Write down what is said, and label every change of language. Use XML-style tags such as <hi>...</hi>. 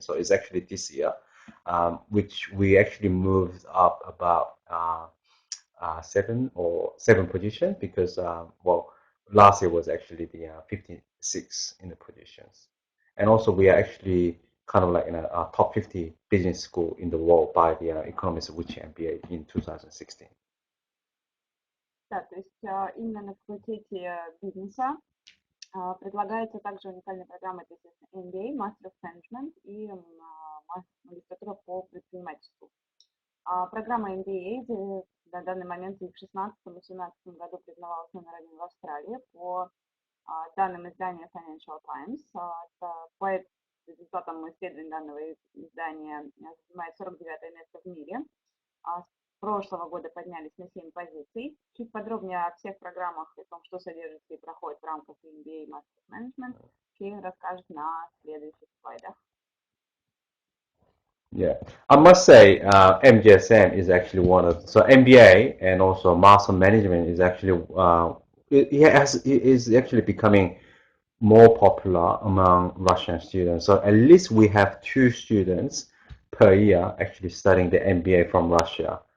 <en>So it's actually this year, which we actually moved up about 7 position because last year was actually the 56 in the positions, and also we are actually kind of like in a top 50 business school in the world by the Economics of Which MBA in 2016.</en> <ru>Да, то есть именно на факультете бизнеса предлагается также уникальная программа, это, естественно, MBA, Master of Management и магистратура по предпринимательству. Программа MBA на данный момент в 2016-2017 году признавалась номер 1 в Австралии по данным издания Financial Times. По результатам исследований данного издания занимает 49 место в мире. С прошлого года поднялись на 7 позиций. Чуть подробнее о всех программах и о том, что содержится и проходит в рамках MBA и Master of Management, Кейн расскажет на следующих слайдах.</ru> <en>Yeah, I must say MGSM is actually one of so MBA and also Master Management is actually it is actually becoming more popular among Russian students. So at least we have 2 students per year actually studying the MBA from Russia.</en>